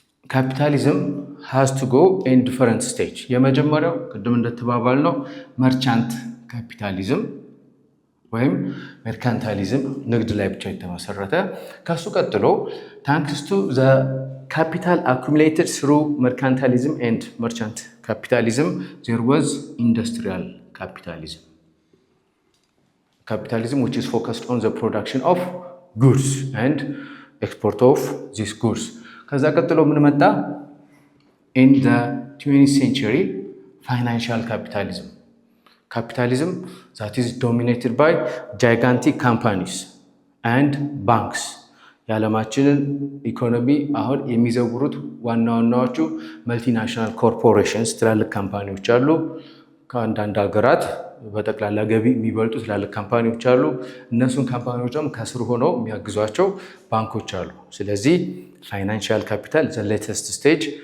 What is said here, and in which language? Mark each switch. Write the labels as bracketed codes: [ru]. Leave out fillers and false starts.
[en] ካፒታሊዝም ሃዝ ቱ ጎ ኢን ዲፈረንት ስቴጅ። [am] የመጀመሪያው ቅድም እንደተባባል ነው መርቻንት ካፒታሊዝም ወይም ሜርካንታሊዝም ንግድ ላይ ብቻ የተመሰረተ። ከሱ ቀጥሎ [en] ታንክስ ቱ ዘ ካፒታል አኩሙሌትድ ስሩ ሜርካንታሊዝም ኤንድ መርቻንት ካፒታሊዝም ዜር ዋዝ ኢንዱስትሪያል ካፒታሊዝም። ካፒታሊዝም which is focused on the production of goods and export of these goods። [am] ከዛ ቀጥሎ ምን መጣ? [en] in the 20th century financial capitalism. Capitalism that is dominated by gigantic companies and banks. [am] የዓለማችንን ኢኮኖሚ አሁን የሚዘውሩት ዋና ዋናዎቹ መልቲናሽናል ኮርፖሬሽንስ ትላልቅ ካምፓኒዎች አሉ። ከአንዳንድ ሀገራት በጠቅላላ ገቢ የሚበልጡ ትላልቅ ካምፓኒዎች አሉ። እነሱን ካምፓኒዎች ደግሞ ከስር ሆነው የሚያግዟቸው ባንኮች አሉ። ስለዚህ [en] ፋይናንሻል ካፒታል ዘ ሌተስት ስቴጅ።